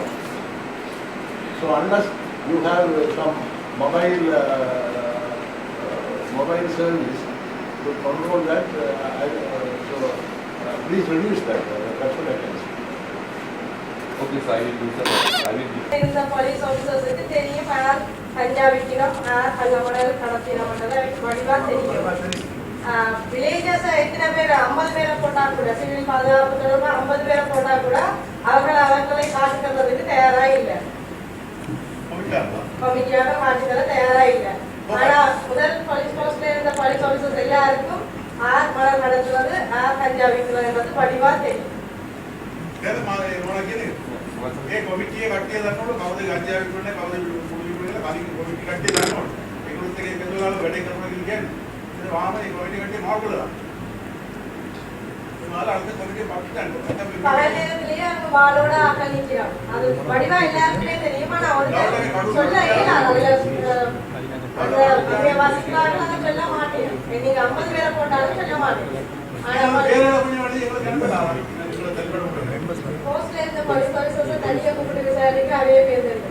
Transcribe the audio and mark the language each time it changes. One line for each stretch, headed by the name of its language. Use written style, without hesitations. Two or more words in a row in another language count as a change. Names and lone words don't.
English: So unless you have some mobile service to control that, please reduce that. That's what I can say. Okay, so I will do that. I will do.
Tamil: இந்த
English: police officers-க்கு
Tamil: தெரியும் ஆனால் கஞ்சா விற்கணும் கஞ்சா மணல் கடத்தினோம்ன்றது வடிவாக தெரியும். வில்லேஜஸ் எத்தனை பேர் 50 பேரை போட்டால் கூட சிவில் பாதுகாப்பு தொடர்பாக 50 பேரை போட்டால் கூட அவர்களை காட்டுக்கிறதுக்கு தயாராக இல்லை. கமிட்டியாக மாற்றித்தர தயாராக இல்லை. ஆனால் முதல்
English: police post-ல
Tamil: இருந்த
English: police officers
Tamil: எல்லாருக்கும் மணல் நடத்துவது கஞ்சா விற்கிறதுன்றது வடிவாக தெரியும்.
Sinhala: ඒ කොමිටියේ කට්ටිය දන්නවලු කවුද ගංජා විකුණන්නේ කවුද කුඩු විකුණන්නේ කලින් කොමිටි කට්ටිය දන්නවලු ඒගොල්ලොත් එක එකතු වෙලා වැඩේ කරනවා කියන්නේ ඉතින් වාම ඒ කොමිටි කට්ටිය මාරු කළා ඒ මාල අල්ක කොමිටිය පක්ෂයන්ට
Tamil: பல நேரத்திலேயே அங்க வாளோட ஆக்கள் நிற்கிறோம். அது வடிவா எல்லாருக்குமே தெரியும். ஆனா அவருக்கு சொல்ல இயலாது. அதுல வாசிக்கிறாங்க சொல்ல மாட்டேன். நீங்க 50 பேரை போட்டாலும் சொல்ல மாட்டேன். ஆனா போஸ்ட்ல இருந்த
English: police officers
Tamil: தனியா கூப்பிட்டு விசாரிக்க அதே பேர் தெரியும்.